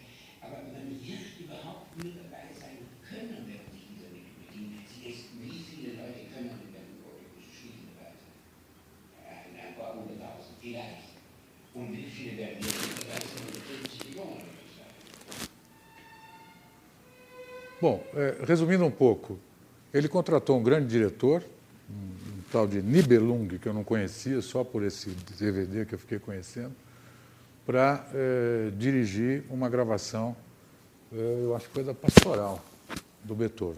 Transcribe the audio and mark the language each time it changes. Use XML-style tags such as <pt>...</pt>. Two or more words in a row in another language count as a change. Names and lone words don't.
<de>Aber man wird überhaupt nur dabei sein können, wenn sich dieser Mittel bedient. Wie viele Leute können denn schlicht dabei sein? Ein paar hunderttausend, vielleicht. Und wie viele werden jetzt dabei sein? 50 Millionen, würde ich sagen.</de> <pt>Bom, resumindo um pouco, ele contratou um grande diretor, um tal de Nibelung, que eu não conhecia, só por esse DVD que eu fiquei conhecendo, para dirigir uma gravação, eu acho que foi da Pastoral, do Beethoven.</pt>